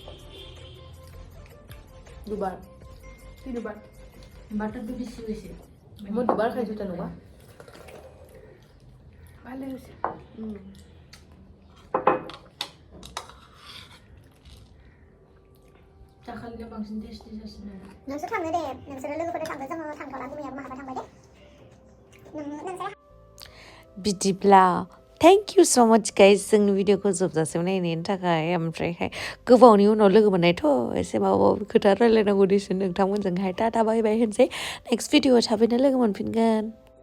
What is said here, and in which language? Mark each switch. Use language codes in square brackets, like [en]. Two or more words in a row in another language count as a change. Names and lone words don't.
[as] দুবাৰ কি দুবাৰ বাটাৰটো বেছি হৈছে মই দুবাৰ খাইছো তেনেকুৱা ভালে হৈছে [brx] चाखालिया बांसिन टेस्टि जासिनो नोंसोर थांनो दे नोंसोरो लोगोफोरजों थांदो जोङो थांथ'ला गुमैयाबो माहाबा थांबाय दे नोंसोर बिदिब्ला [en] thank you so much guys [brx] जोंनि भिडिअखौ जोबजासिम नायनायनि थाखाय ओमफ्रायहाय गोबावनि उनाव लोगो मोननायथ' एसे माबा खोथा रायलायनांगौ दिसुन नोंथांमोनजोंहाय टाटा [en] bye bye [brx] होनसै नेक्स्ट भिडिअआव थाबैनो लोगो मोनफिनगोन